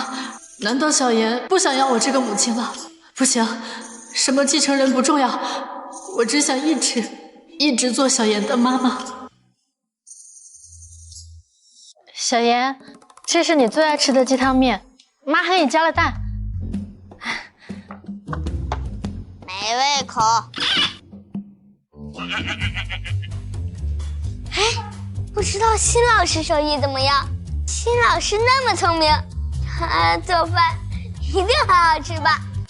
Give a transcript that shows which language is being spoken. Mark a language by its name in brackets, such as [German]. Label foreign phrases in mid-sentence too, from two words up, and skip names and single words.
[Chinese] 難道小妍不想要我這個母親了？不行，什麼繼承人不重要，我只想一直做小妍的媽媽。小妍，這是你最愛吃的雞湯麵，媽還給你加了蛋。沒胃口。哎，不知道新老師手藝怎麼樣？新老師那麼聰明，他做飯一定很好吃吧？